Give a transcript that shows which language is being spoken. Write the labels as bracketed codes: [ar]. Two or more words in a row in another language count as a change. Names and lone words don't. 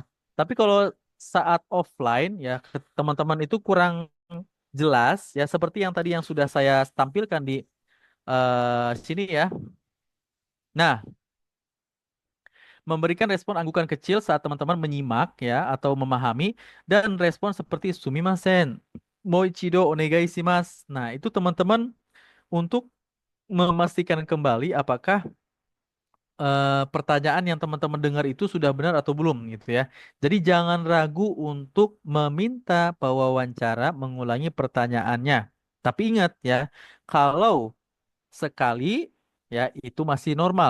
[id] Tapi kalau saat offline ya teman-teman itu kurang jelas ya seperti yang tadi yang sudah saya tampilkan di sini ya. Nah, memberikan respon anggukan kecil saat teman-teman menyimak ya atau memahami dan respon seperti [ja] すみません、もう一度お願いします. [id] Nah, itu teman-teman untuk memastikan kembali apakah pertanyaan yang teman-teman dengar itu sudah benar atau belum gitu ya. Jadi jangan ragu untuk meminta pewawancara mengulangi pertanyaannya. Tapi ingat ya, kalau sekali ya itu masih normal.